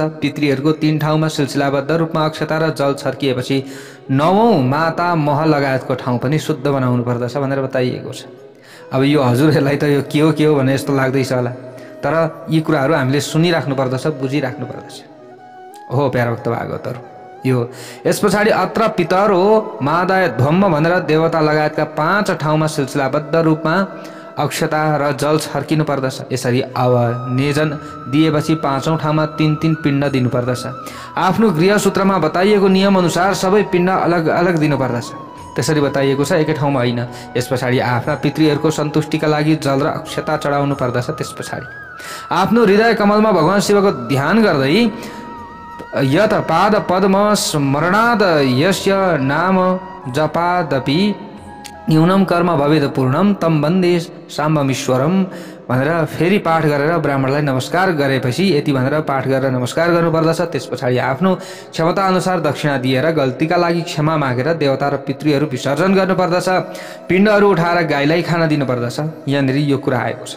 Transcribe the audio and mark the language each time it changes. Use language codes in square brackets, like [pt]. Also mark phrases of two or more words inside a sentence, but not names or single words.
[ne] पितृहरूको 3 ठाउँमा सिलसिलाबद्ध रूपमा अक्षता र जल छर्किएपछि 9औं माता मह लगायतको ठाउँ पनि शुद्ध बनाउनु पर्दछ भनेर बताइएको छ। अब यो हजुरहरूलाई त यो के हो भने जस्तो लाग्दैछ होला, तर यी कुराहरू हामीले सुनिराख्नु पर्दछ, बुझिराख्नु पर्दछ। हो प्यारा भक्त भागवतहरू यो। यस पछाडि [sa] अत्र पितरो मादाय ध्वम्म [ne] भनेर देवता लगायतका 5 ठाउँमा सिलसिलाबद्ध रूपमा अक्षता र जल छर्किनु पर्दछ। यसरी अब नेजन दिएपछि 5औं ठाउँमा 3 पिण्ड दिनुपर्दछ। आफ्नो गृहसूत्रमा बताइएको नियम अनुसार सबै पिण्ड अलग अलग दिनुपर्दछ। त्यसरी बताइएको छ, एकै ठाउँमा होइन। यस पछाडि आफ्ना पितृहरूको सन्तुष्टिका लागि जल र अक्षता चढाउनु पर्दछ। त्यस पछाडि आफ्नो हृदय कमलमा भगवान शिवको ध्यान गर्दै [sa] यत पाद पद्म स्मरणाद यस्य नाम जपादपि न्यूनम कर्म भवेद पूर्णम तम वन्दे साम्बमीश्वरम [ne] भनेर फेरि पाठ गरेर ब्राह्मणलाई नमस्कार गरेपछि यति भनेर पाठ गरेर नमस्कार गर्नुपर्दछ। त्यस पछाडि आफ्नो क्षमता अनुसार दक्षिणा दिएर गल्तीका लागि क्षमा मागेर देवता र पितृहरू विसर्जन गर्नुपर्दछ। पिण्डहरू उठाएर गाईलाई खाना दिनुपर्दछ। यहाँनिर यो कुरा आएको छ।